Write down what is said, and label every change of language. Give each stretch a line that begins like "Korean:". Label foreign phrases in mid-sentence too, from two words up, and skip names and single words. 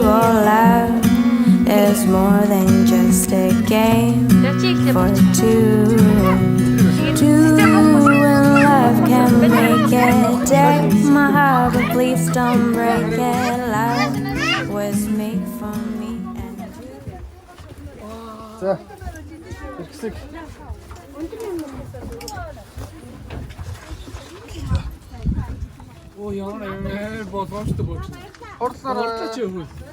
English: Oh, love is more than just a game for two. Two in love can make it. Take my heart, but please don't break it. Love was made for me and you.
Mongolian: За. Ихсэг. Оо яа боломжтой болж байна. Хорлоо Чи хөл.